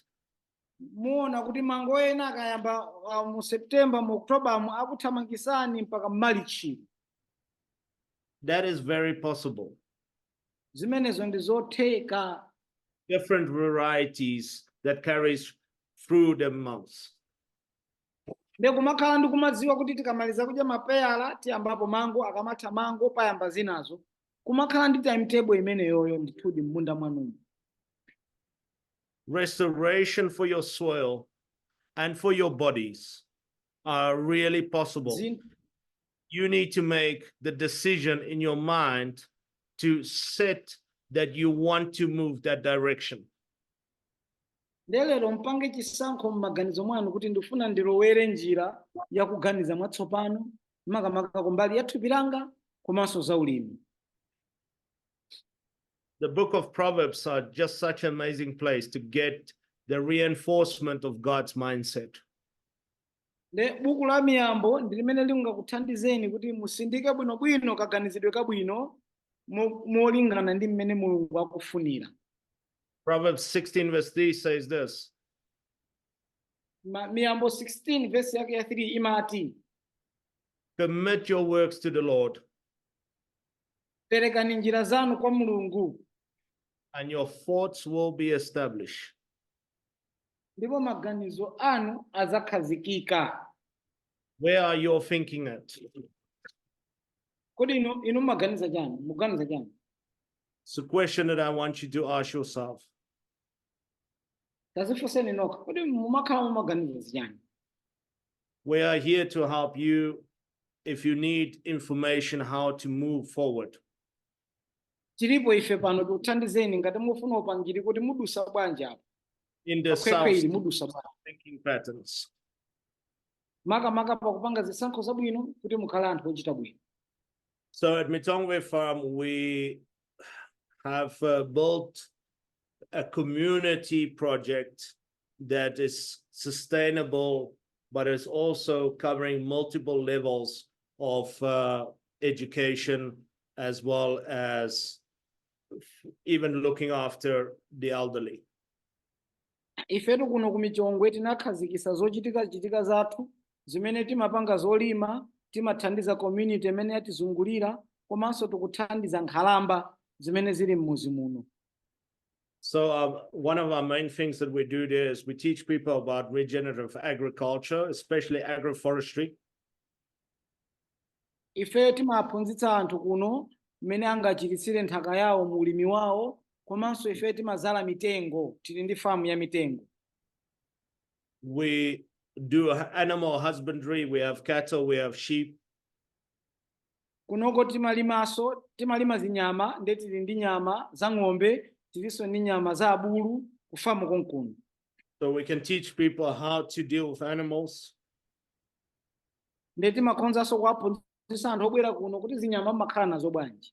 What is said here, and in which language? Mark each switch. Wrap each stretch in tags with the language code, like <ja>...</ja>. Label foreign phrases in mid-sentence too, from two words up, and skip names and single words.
<ny>muona kuti mango ena akayamba mu September mu October mu akuthamangisani mpaka Marichi.</ny> <en>That is very possible.</en> <ny>Zimenezo ndi zotheka.</ny> <en>Different varieties that carries through the months.</en> <ny>Nde kumakhala ndi kumadziwa kuti tikamaliza kudya mapeyala tiyambapo mango, akamatha mango payamba zinazo. Kumakhala ndi timetable imeneyoyo ndithudi m'munda mwanumu.</ny> <en>Restoration for your soil and for your bodies are really possible. You need to make the decision in your mind to set that you want to move that direction.</en> <ny>Lero mpange chisankho m'maganizo mwanu kuti ndifuna ndilowere njira ya kuganiza mwatsopano makamaka kumbali ya thupi langa komanso zaulimi.</ny> <en>The book of Proverbs are just such an amazing place to get the reinforcement of God's mindset.</en> <ny>Le buku la miyambo ndi limene lingakuthandizeni kuti musindike bwinobwino kaganizidwe kabwino molingana ndi mmene Mulungu akufunira.</ny> <en>Proverbs 16 verse 3 says this.</en> <ny>Miyambo 16 verse yake ya 3 imati,</ny> <en>Commit your works to the Lord,</en> <ny>perekani njira zanu kwa Mulungu,</ny> <en>and your thoughts will be established.</en> <ny>ndipo maganizo anu azakhazikika.</ny> <en>Where are you thinking at?</en> <ny>Kodi inu maganiza chani? Muganiza chani?</ny> <en>It's a question that I want you to ask yourself.</en> <ny>Tazifunseni nokha, kodi mumakhala mumaganiza chani?</ny> <en>We are here to help you if you need information how to move forward.</en> <ny>Chilipo ife pano tikuthandizeni ngati mufuna upangiri kuti mudusa bwanji apo.</ny> <en>In the thinking patterns.</en> <ny>Makamaka pakupanga zisankho zabwino kuti mukhale anthu ochita bwino.</ny> <en>So at Mitongwe Farm, we have built a community project that is sustainable, but is also covering multiple levels of education, as well as even looking after the elderly.</en> <ny>Ifetu kuno kumichongwe tinakhazikisa zochitika zathu zimene timapanga zolima, timathandiza community imene yatizungulira, komanso tikuthandiza nkhalamba zimene zili m'muzi muno.</ny> <en>So one of our main things that we do there is we teach people about regenerative agriculture, especially agroforestry.</en> <ny>Ife timaphunzitsa anthu kuno mmene angachiritsire nthaka yawo mu ulimi wawo, komanso ife timazala mitengo, tili ndi famu ya mitengo.</ny> <en>We do animal husbandry. We have cattle, we have sheep.</en> <ny>Kunoko timalima zinyama, nde tili ndi nyama za ng'ombe, tilinso ndi nyama za abulu kufamu konkuno.</ny> <en>So we can teach people how to deal with animals.</en> <ny>Nde timakhonzanso kuwaphunzitsa anthu obwera kuno kuti zinyama mmakhala nazo bwanji.</ny>